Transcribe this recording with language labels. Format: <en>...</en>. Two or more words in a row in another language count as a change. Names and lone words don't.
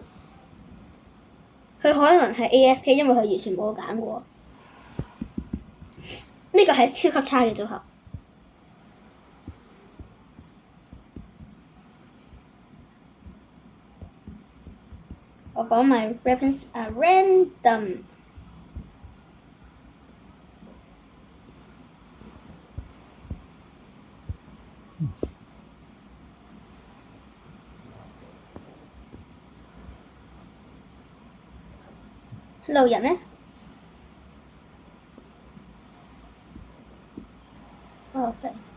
<yue>佢可能係 AFK， 因為佢完全冇揀過。呢個係超級差嘅組合。我講</yue> <en>my weapons are random。</en> <yue>路人呢？OK。</yue>